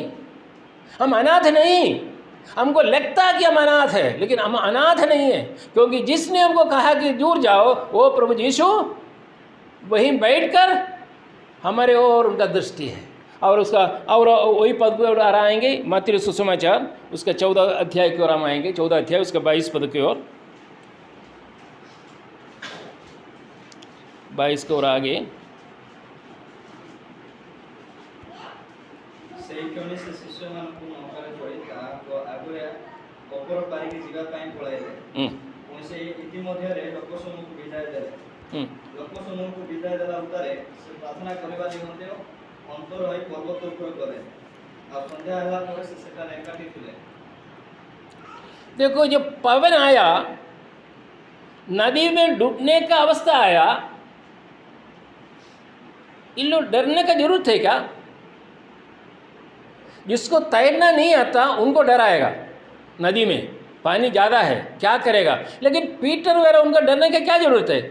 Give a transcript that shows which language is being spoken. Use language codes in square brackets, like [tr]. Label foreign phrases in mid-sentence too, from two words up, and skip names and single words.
[hi] हम अनाथ नहीं, हमको लगता है कि हम अनाथ है, लेकिन हम अनाथ नहीं है, क्योंकि जिसने हमको कहा कि दूर जाओ, वो प्रभु यीशु वहीं बैठकर हमारे ओर उनका दृष्टि है। और उसका और वही पद पर आएंगे, मत्ती सुसमाचार उसका 14 अध्याय की ओर हम आएंगे, 14 अध्याय उसका 22 पद की ओर, 22 की ओर आगे। [or] ସେହି କ୍ଷଣି ସେ ଶିଷ୍ୟମାନଙ୍କୁ ନୌକାରେ ଚଢ଼ି ତାହାଙ୍କ ଆଗରେ ଅପର ପାରିକି ଯିବା ପାଇଁ ପଳାଇଲେ। ପୁଣି ସେ ଇତିମଧ୍ୟରେ ଲୋକସମୂହକୁ ବିଦାୟ ଦେଲେ। ଲୋକସମୂହକୁ ବିଦାୟ ଦେଲା ଉତ୍ତାରେ ସେ ପ୍ରାର୍ଥନା କରିବା ନିମନ୍ତେ ଅନ୍ତର ହୋଇ ପର୍ବତ ଉପରେ ଗଲେ। ଆଉ ସନ୍ଧ୍ୟା ହେଲା ପରେ ସେ ସେଠାରେ ଏକାଠି ଥିଲେ। [hi] देखो, जब पवन आया, नदी में डूबने का अवस्था आया, इन लोग डरने का जरूरत है क्या? जिसको तैरना नहीं आता उनको डराएगा, नदी में पानी ज़्यादा है क्या करेगा, लेकिन पीटर वगैरह उनका डरने की क्या ज़रूरत है?